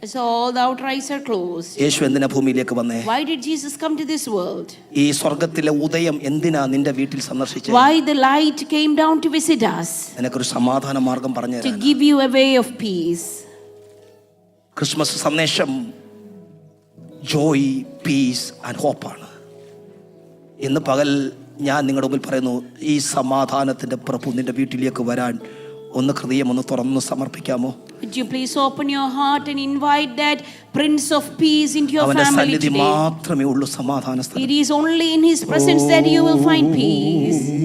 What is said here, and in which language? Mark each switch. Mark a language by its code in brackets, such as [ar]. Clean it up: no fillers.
[en] So all the outer eyes are closed. [ml] യേശു എന്തിനാ ഭൂമിയിലേക്ക് വന്നേ? [en] Why did Jesus come to this world? [ml] ഈ സ്വർഗത്തിലെ ഉദയം എന്തിനാ നിന്റെ വീട്ടിൽ സന്ദർശിച്ചേ? [en] Why the light came down to visit us? [ml] നിനക്കൊരു സമാധാന മാർഗം പറഞ്ഞു [en] To [ml] തരാൻ. [en] give you a way of peace. [ml] Christmas സന്ദേശം [en] Joy, peace and ഹോപ്പാണ്. [ml] ഇന്ന് പകൽ ഞാൻ നിങ്ങളുടെ മുമ്പിൽ പറയുന്നു, ഈ സമാധാനത്തിൻ്റെ പ്രഭു നിന്റെ വീട്ടിലേക്ക് വരാൻ ഒന്ന് ഹൃദയം ഒന്ന് തുറന്ന് സമർപ്പിക്കാമോ? [en] Would you please open your heart and invite that Prince of Peace into your [ml] അവന്റെ [en] family [ml] സന്നിധി [en] today? [ml] മാത്രമേ ഉള്ളൂ സമാധാന സ്ഥലം. [en] It is only in His presence that you will find peace.